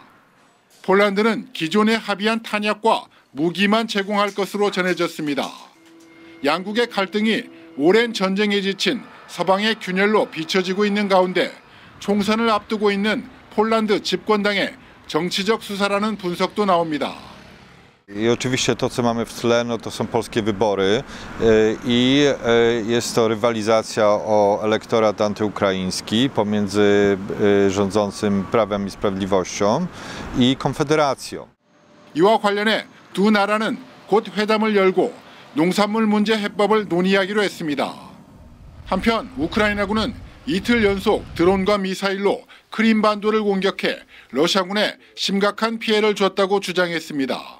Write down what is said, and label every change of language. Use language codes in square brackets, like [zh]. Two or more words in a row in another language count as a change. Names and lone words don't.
[ko] 폴란드는 기존에 합의한 탄약과 무기만 제공할 것으로 전해졌습니다. 양국의 갈등이 오랜 전쟁에 지친 서방의 균열로 비춰지고 있는 가운데 총선을 앞두고 있는 폴란드 집권당의 정치적 수사라는 분석도 나옵니다. [pl] I oczywiście to, co mamy w tle, no to są polskie wybory i jest to rywalizacja o elektorat antyukraiński pomiędzy rządzącym Prawem i Sprawiedliwością i Konfederacją. [ko] 이와 관련해 두 나라는 곧 회담을 열고 농산물 문제 해법을 논의하기로 했습니다. 한편 우크라이나군은 이틀 연속 드론과 미사일로 크림반도를 공격해 러시아군에 심각한 피해를 줬다고 주장했습니다.